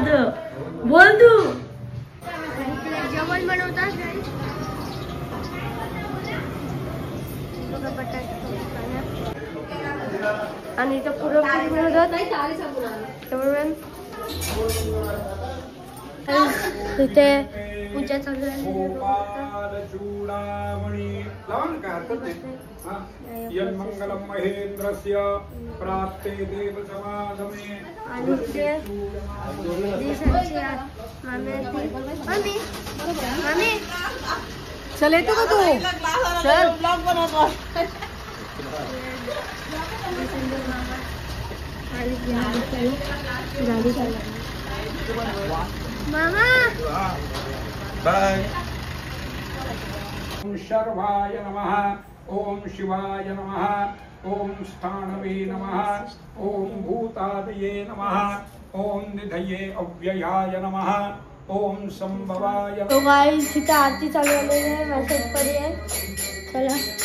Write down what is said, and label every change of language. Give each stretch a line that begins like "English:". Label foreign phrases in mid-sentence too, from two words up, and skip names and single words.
Marathi: तर बोल तू जेवण बनवतात आणि इथं पुरणपोळी बनवतात. तिथे पूजा चालू आहे.
Sanskrit: यन्मंगलम महेंद्रस्य प्राप्ते देव समागमे.
Marathi: आणि ते मामी चल येतो का तू. चल ब्लॉग बनवतो. गाडी चालू मामा. बाय.
Sanskrit: ओम शर्वाय नमः, ओम शिवाय नमः, ओम स्थानवे नमः, ओम भूतादये नमः, ओम निधये अव्ययाय नमः, ओम संभवाय.
Marathi: तो गाइस इथे आरती चालू झालेली आहे. मेसेज पडी आहे. चला